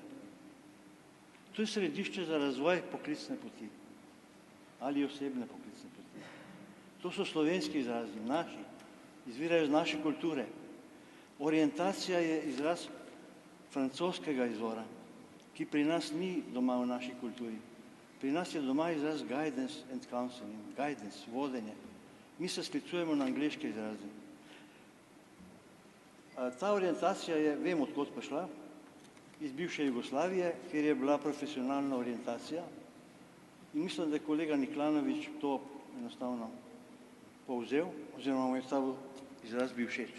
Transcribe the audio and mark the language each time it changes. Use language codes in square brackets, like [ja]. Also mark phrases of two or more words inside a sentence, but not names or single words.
[sl] To je središče za razvoj poklicne poti ali osebne poklicne poti. To so slovenski izrazi, naši, izvirajo iz naše kulture. Orientacija je izraz francoskega izvora, ki pri nas ni doma v naši kulturi. Pri nas je doma izraz [en] guidance and counseling, guidance, [sl] vodenje. Mi se sklicujemo na angleške izraze. Ta orientacija je, vem odkot prišla, iz bivše Jugoslavije, kjer je bila profesionalna orientacija in mislim, da je kolega Niklanovič to enostavno povzel, oziroma mu je ta izraz bil všeč.